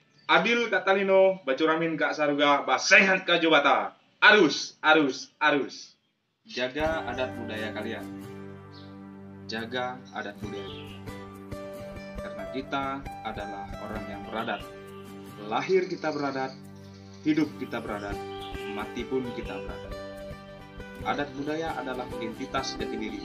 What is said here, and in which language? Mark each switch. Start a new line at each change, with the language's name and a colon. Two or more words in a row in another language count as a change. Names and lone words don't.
Kendayan: Adil Katalino, Bacuramin Kak Saruga, Basehat Kak Jobata.
Indonesian: Arus, arus, arus. Jaga adat budaya kalian. Jaga adat budaya. Karena kita adalah orang yang beradat. Lahir kita beradat, hidup kita beradat, mati pun kita beradat. Adat budaya adalah identitas jati diri.